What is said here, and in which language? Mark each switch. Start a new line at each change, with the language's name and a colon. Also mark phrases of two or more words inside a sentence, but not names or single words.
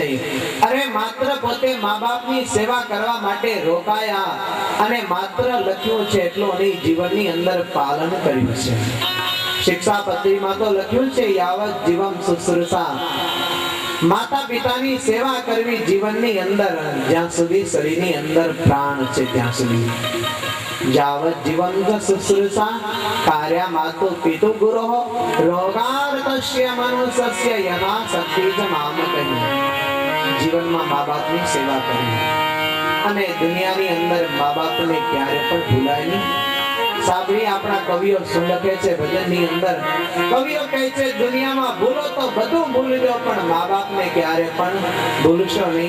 Gujarati: અરે માત્ર પોતે મા બાપની સેવા કરવા માટે રોકાયા અને માત્ર લખ્યું છે એટલું નહીં, જીવનની અંદર પાલન કર્યું છે. શિક્ષાપત્રીમાં તો લખ્યું છે
Sanskrit: यावत जीवम शुश्रूषा,
Gujarati: માતા પિતાની સેવા કરવી જીવનની અંદર જ્યાં સુધી શરીરની અંદર પ્રાણ છે ત્યાં સુધી.
Sanskrit: यावत् जीवन्त शुश्रूषा कार्या मातु पितु गुरोः रोगार्तस्य मनुष्यस्य यथा शक्ति च माम कही.
Gujarati: જીવનમાં મા બાપની સેવા કરવી અને દુનિયાની અંદર મા બાપને ક્યારે પણ ભૂલાય નહીં. સાંભળી આપણા કવિઓ શું લખે છે ભજનની અંદર? કવિઓ કહે છે દુનિયામાં ભૂલો તો બધું ભૂલી દો પણ મા બાપને ક્યારે પણ ભૂલશો નહીં.